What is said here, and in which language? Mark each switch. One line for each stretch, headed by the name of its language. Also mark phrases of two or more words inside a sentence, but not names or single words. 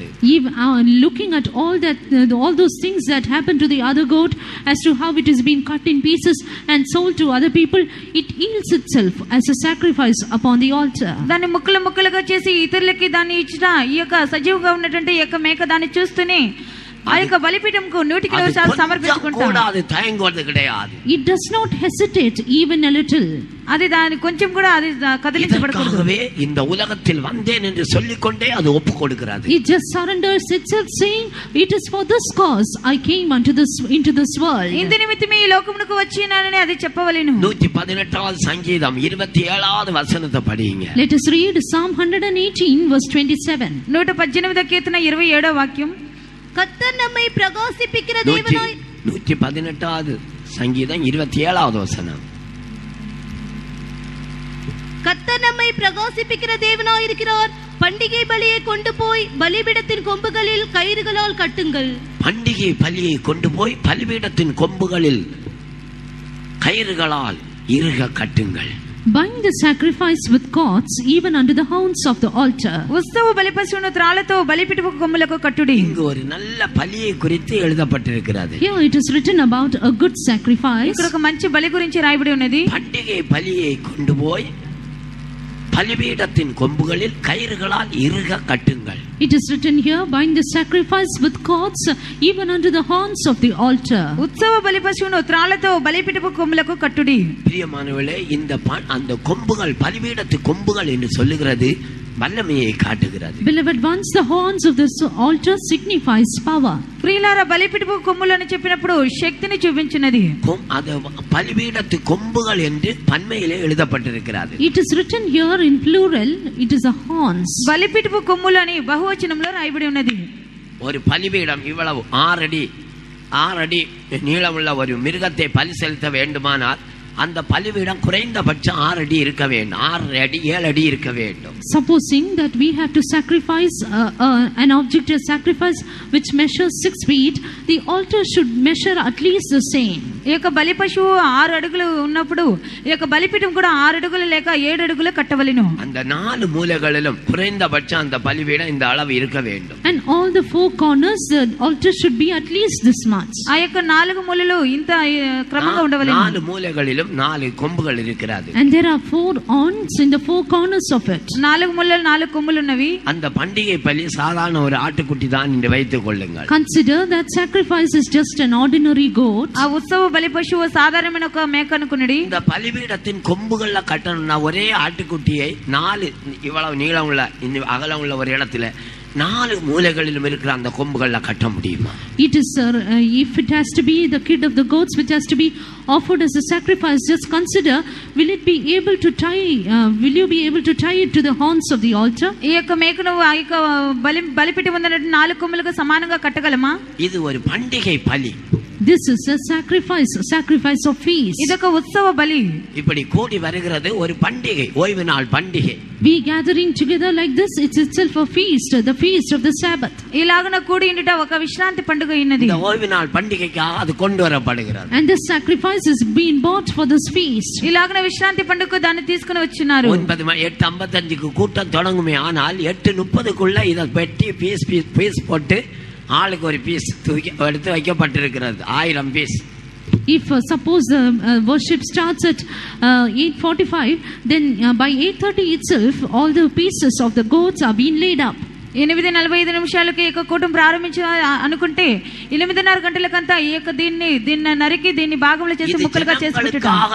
English: Looking at all those things that happened to the other goat as to how it is being cut in pieces and sold to other people, it yields itself as a sacrifice upon the altar.
Telugu: దాన్ని ముక్కలు ముక్కలుగా చేసి ఇతరులకి దాన్ని ఇచ్చిన ఈ యొక్క సజీవంగా ఉన్నటువంటి ఈ యొక్క మేక దాన్ని చూస్తూనే ఆ యొక్క బలిపీఠంకు 100% సమర్పించుకుంటాడు.
Tamil: அது தயங்குவது கிடையாது.
English: It does not hesitate even a little.
Telugu: అది దాని కొంచెం కూడా అది కదిలించబడకూడదు.
Tamil: இந்த உலகத்தில் வந்தேன் என்று சொல்லிக்கொண்டே அது ஒப்பு கொடுக்கிறது.
English: It just surrenders itself saying, it is for this cause I came into this world.
Telugu: ఇందు నిమిత్తమే ఈ లోకమునకు వచ్చినానని అది చెప్పవలెను.
Tamil: 118வது சங்கீதம் 27வது வசனத்தை படிங்க.
English: Let us read Psalm 118 verse 27.
Telugu: 118వ కీర్తన 27వ వాక్యం.
Tamil: கர்த்தர் நம்மை பிரகாசிப்பிக்கிற தேவனாய். 118வது சங்கீதம் 27வது வசனம். கர்த்தர் நம்மை பிரகாசிப்பிக்கிற தேவனாய் இருக்கிறார். பண்டிகை பலியை கொண்டு போய் பலிபீடத்தின் கொம்புகளில் கயிறுகளால் கட்டுங்கள். பண்டிகை பலியை கொண்டு போய் பலிபீடத்தின் கொம்புகளில் கயிறுகளால் இறுக கட்டுங்கள்.
English: Bind the sacrifice with cords even under the horns of the altar.
Telugu: ఉత్సవ బలిపశువును త్రాళ్లతో బలిపీఠపు కొమ్ములకు కట్టుడి.
Tamil: இங்கு ஒரு நல்ல பலியை குறித்து எழுதப்பட்டிருக்கிறது.
English: Here it is written about a good sacrifice.
Telugu: ఇక్కడ ఒక మంచి బలి గురించి రాయబడి ఉన్నది.
Tamil: பண்டிகை பலியை கொண்டு போய் பலிபீடத்தின் கொம்புகளில் கயிறுகளால் இறுக கட்டுங்கள்.
English: It is written here, bind the sacrifice with cords even unto the horns of the altar.
Telugu: ఉత్సవ బలి పశువును త్రాళ్లతో బలిపీఠపు కొమ్ములకు కట్టుడి.
Tamil: பிரியமானவர்களே, இந்த அந்த கொம்புகள் பலிபீடத்து கொம்புகள் என்று சொல்லுகிறது வல்லமையை காட்டுகிறது.
English: Beloved ones, the horns of this altar signifies power.
Telugu: ప్రియులారా, బలిపీఠపు కొమ్ములని చెప్పినప్పుడు శక్తిని చూపించినది.
Tamil: அது பலிபீடத்து கொம்புகள் என்று பன்மையிலே எழுதப்பட்டிருக்கிறது.
English: It is written here in plural, it is a horns.
Telugu: బలిపీఠపు కొమ్ములు అని బహువచనంలో రాయబడి ఉన్నది.
Tamil: ஒரு பலிபீடம் இவ்வளவு 6 அடி நீளமுள்ள ஒரு மிருகத்தை பலி செலுத்த வேண்டுமானால் அந்த பலிபீடம் குறைந்தபட்சம் 6 அடி இருக்க வேண்டும். 6 அடி 7 அடி இருக்க வேண்டும்.
English: Supposing that we have to sacrifice an object of sacrifice which measures 6 feet, the altar should measure at least the same.
Telugu: ఈ యొక్క బలి పశువు 6 అడుగులు ఉన్నప్పుడు ఈ యొక్క బలిపీఠం కూడా 6 అడుగులు లేక 7 అడుగులు కట్టవలెను.
Tamil: அந்த 4 மூலைகளிலும் குறைந்தபட்சம் அந்த பலிபீடம் இந்த அளவு இருக்க வேண்டும்.
English: And all the 4 corners, the altar should be at least this much.
Telugu: ఆ యొక్క 4 మూలలు ఇంత క్రమంగా ఉండవలెను.
Tamil: 4 மூலைகளிலும் 4 கொம்புகள் இருக்கிறது.
English: And there are 4 horns in the 4 corners of it.
Telugu: 4 మూలలు 4 కొమ్ములు ఉన్నవి.
Tamil: அந்த பண்டிகை பலி சாதாரண ஒரு ஆட்டுக்குட்டி தான் என்று வைத்துக் கொள்ளுங்கள்.
English: Consider that sacrifice is just an ordinary goat.
Telugu: ఆ ఉత్సవ బలి పశువు సాధారణమైన ఒక మేక అనుకున్నది.
Tamil: இந்த பலிபீடத்தின் கொம்புகள்ல கட்டணும்னா ஒரே ஆட்டுக்குட்டியை 4 இவ்வளவு நீளம் உள்ள அகலம் உள்ள ஒரு இடத்துல 4 மூலைகளிலும் இருக்கிற அந்த கொம்புகள்ல கட்ட முடியுமா?
English: It is if it has to be the kid of the goats which has to be offered as a sacrifice, just consider, will you be able to tie it to the horns of the altar?
Telugu: ఈ యొక్క మేకను ఆ యొక్క బలిపీఠం ఉన్న 4 కొమ్ములకు సమానంగా కట్టగలమా?
Tamil: இது ஒரு பண்டிகை பலி.
English: This is a sacrifice of feast.
Telugu: ఇదొక ఉత్సవ బలి.
Tamil: இப்படி கூடி வருகிறது ஒரு பண்டிகை, ஓய்வு நாள் பண்டிகை.
English: We gathering together like this, it's itself a feast, the feast of the Sabbath.
Telugu: ఇలాగన కూడి ఉండుట ఒక విశ్రాంతి పండుగ అయినది.
Tamil: இந்த ஓய்வு நாள் பண்டிகைக்காக அது கொண்டு வரப்படுகிறது.
English: And this sacrifice is being bought for this feast.
Telugu: ఇలాగన విశ్రాంతి పండుగకు దాన్ని తీసుకుని వచ్చినారు.
Tamil: 8:55க்கு கூட்டம் தொடங்குமே, ஆனால் 8:30க்குள்ள இத பெட்டி பீஸ் போட்டு ஆளுக்கு ஒரு பீஸ் எடுத்து வைக்கப்பட்டிருக்கிறது. 1000 பீஸ்.
English: If suppose the worship starts at 8:45, then by 8:30 itself all the pieces of the goats are being laid up.
Telugu: 8:45 ఈ యొక్క కూటం ప్రారంభించ అనుకుంటే 8:30 గంటలకంతా ఈ యొక్క దీన్ని నరికి దీన్ని భాగములు చేసి ముక్కలుగా చేసి పెట్టుట.